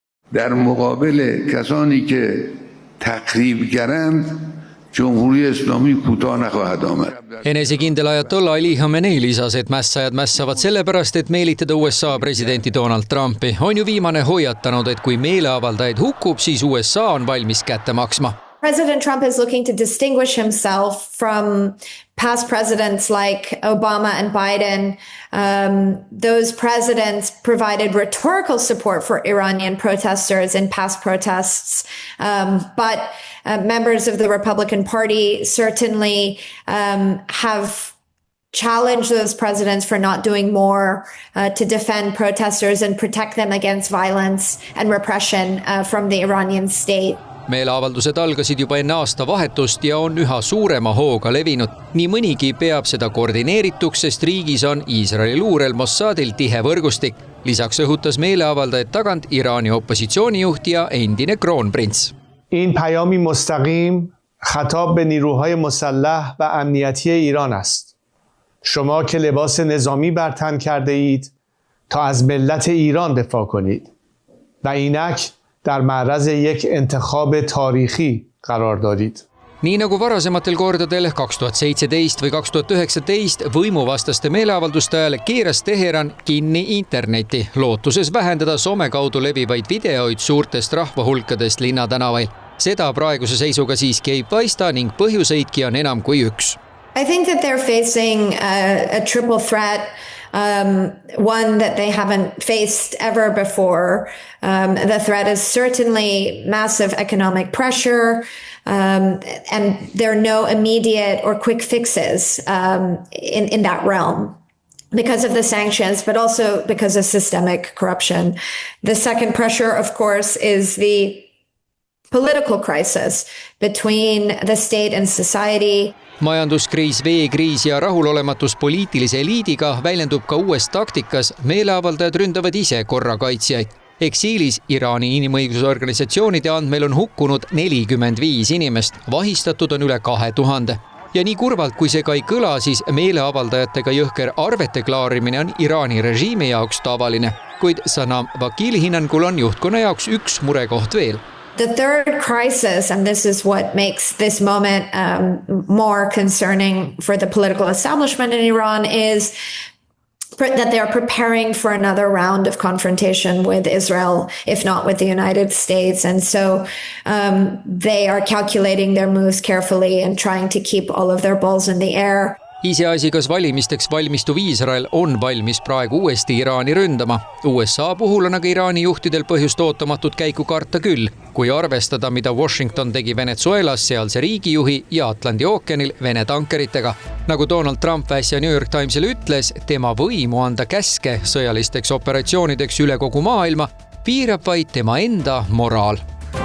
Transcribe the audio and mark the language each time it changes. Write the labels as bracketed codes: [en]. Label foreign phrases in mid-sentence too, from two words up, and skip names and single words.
[fa] در مقابل کسانی که تخریبگرند جمهوری اسلامی کوتاه نخواهد آمد. [et] Enesekindel ajatolla Ali Khamenei lisas, et mässajad mässavad sellepärast, et meelitada USA presidenti Donald Trumpi. On ju viimane hoiatanud, et kui meeleavaldajaid hukkub, siis USA on valmis kätte maksma. [en] President Trump is looking to distinguish himself from past presidents like Obama and Biden. Those presidents provided rhetorical support for Iranian protesters in past protests, but members of the Republican Party certainly have challenged those presidents for not doing more to defend protesters and protect them against violence and repression from the Iranian state. [et] Meeleavaldused algasid juba enne aasta vahetust ja on üha suurema hooga levinud. Nii mõnigi peab seda koordineerituks, sest riigis on Iisraeli luurel Mossadil tihe võrgustik. Lisaks õhutas meeleavaldajad tagant Iraani opositsioonijuht ja endine kroonprints. [fa] این پیامی مستقیم خطاب به نیروهای مسلح و امنیتی ایران است. شما که لباس نظامی بر تن کرده اید تا از ملت ایران دفاع کنید و اینک در معرض یک انتخاب تاریخی قرار دارید. [et] Nii nagu varasematel kordadel 2017 või 2019 võimuvastaste meeleavalduste ajal keeras Teheran kinni interneti, lootuses vähendada some kaudu levivaid videoid suurtest rahvahulkadest linnatänavail. Seda praeguse seisuga siiski ei paista ning põhjuseidki on enam kui üks. [en] I think that they're facing a triple threat. One that they haven't faced ever before. The threat is certainly massive economic pressure, and there are no immediate or quick fixes in that realm because of the sanctions, but also because of systemic corruption. The second pressure, of course, is the political crisis between the state and society. [et] Majanduskriis, veekriis ja rahulolematus poliitilise eliidiga väljendub ka uues taktikas. Meeleavaldajad ründavad ise korrakaitsjaid. Eksiilis Iraani inimõigusorganisatsioonide andmel on hukkunud 45 inimest, vahistatud on üle 2000. Ja nii kurvalt, kui see ka ei kõla, siis meeleavaldajatega jõhker arvete klaarimine on Iraani režiimi jaoks tavaline. Kuid Sanam Vakili hinnangul on juhtkonna jaoks üks murekoht veel. [en] The third crisis, and this is what makes this moment more concerning for the political establishment in Iran, is that they are preparing for another round of confrontation with Israel, if not with the United States. And so they are calculating their moves carefully and trying to keep all of their balls in the air. [et] Iseasi, kas valimisteks valmistuv Iisrael on valmis praegu uuesti Iraani ründama. USA puhul on aga Iraani juhtidel põhjust ootamatut käiku karta küll, kui arvestada, mida Washington tegi Venezuelas sealse riigijuhi ja Atlandi ookeanil Vene tankeritega. Nagu Donald Trump äsja New York Timesile ütles, tema võimu anda käske sõjalisteks operatsioonideks üle kogu maailma piirab vaid tema enda moraal.